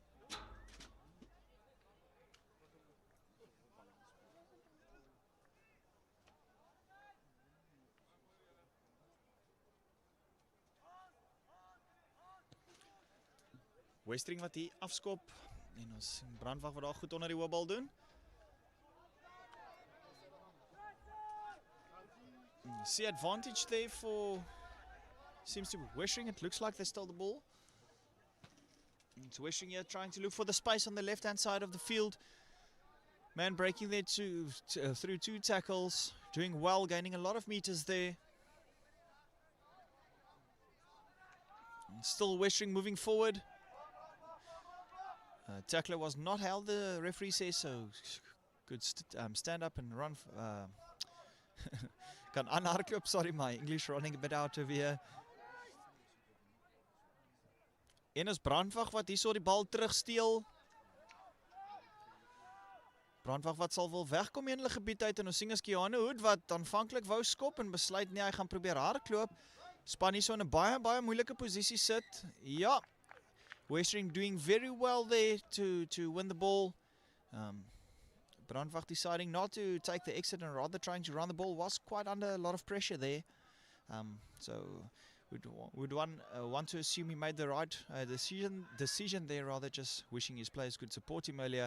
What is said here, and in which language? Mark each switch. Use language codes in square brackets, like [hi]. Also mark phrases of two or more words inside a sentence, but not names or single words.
[af] Westering wat hier afskop en ons sien Brandwag wat daar goed onder die hoopbal doen. [en] See advantage there for, seems to be Westering. It looks like they stole the ball. It's Westering here trying to look for the space on the left hand side of the field. Man breaking there through 2 tackles, doing well, gaining a lot of meters there. And still Westering moving forward. Tackler was not held, the referee says, so could stand up and run. [af] Kan aanhardloop, [en] sorry, my English running a bit out of here. [af] En is Brandwag wat hierso die bal terugsteel. Brandwag wat sal wel wegkom in hulle gebied uit en ons sien is Keanu Hood wat aanvanklik wou skop en besluit nie, hy gaan probeer hardloop. Span hierso in 'n baie moeilike posisie sit. Ja. [en] Westering doing very well there to win the ball. Brandwag deciding not to take the exit and rather trying to run the ball, was quite under a lot of pressure there. So would want to assume he made the right decision there, rather just wishing his players could support him earlier.